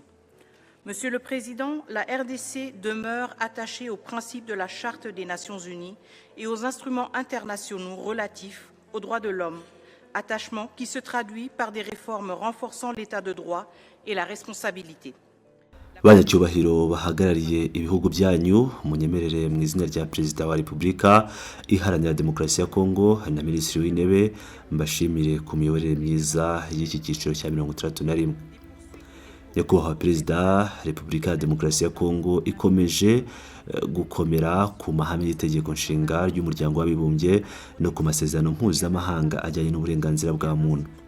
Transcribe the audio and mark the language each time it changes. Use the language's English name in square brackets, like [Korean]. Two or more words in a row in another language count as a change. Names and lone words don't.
[French] Monsieur le Président, la RDC demeure attachée aux principes de la Charte des Nations Unies et aux instruments internationaux relatifs aux droits de l'homme, attachement qui se traduit par des réformes renforçant l'état de droit et la responsabilité. [Kinyarwanda] Banyacyubahiro bahagarariye ibihugu byanyu munyemerere mu izina rya Perezida wa Repubulika Iharanira Demokarasi ya Kongo na Minisitiri w'Intebe mbashimire ku miyoborere myiza y'iki cyiciro cya 31. Nyakubahwa Perezida, Repubulika ya Demokarasi ya Kongo ikomeje gukomera ku mahame y'itegeko nshinga ry'umuryango w'abibumbye no ku masezerano mpuzamahanga ajyanye n'uburenganzira bwa muntu.